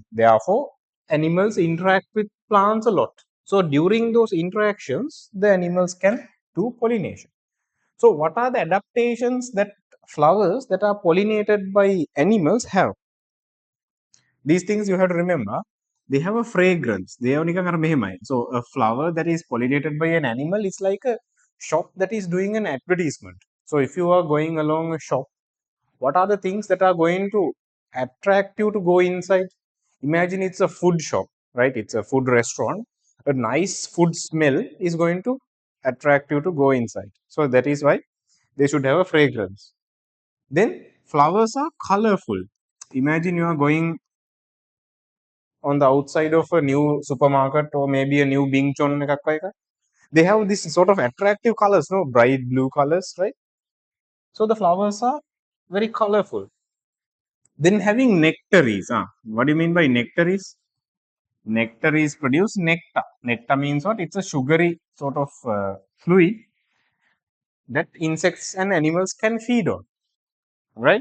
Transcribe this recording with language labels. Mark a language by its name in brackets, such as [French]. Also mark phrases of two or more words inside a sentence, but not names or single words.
[English] Therefore, animals interact with plants a lot. So during those interactions, the animals can do pollination. So what are the adaptations that flowers that are pollinated by animals have? These things you have to remember. They have a fragrance. They have [Sinhala] නිකන් අර මෙහෙමයි. [English] So a flower that is pollinated by an animal is like a shop that is doing an advertisement. So if you are going along a shop, what are the things that are going to attract you to go inside? Imagine it's a food shop, right? It's a food restaurant. A nice food smell is going to attract you to go inside. So that is why they should have a fragrance. Then flowers are colorful. Imagine you are going on the outside of a new supermarket or maybe a new Bing Chon [Sinhala] එකක් වගේ එකක්. [English] They have this sort of attractive colors, no, bright blue colors, right? So the flowers are very colorful. Then having nectaries. What do you mean by nectaries? Nectaries produce nectar. Nectar means what? It's a sugary sort of fluid that insects and animals can feed on, right?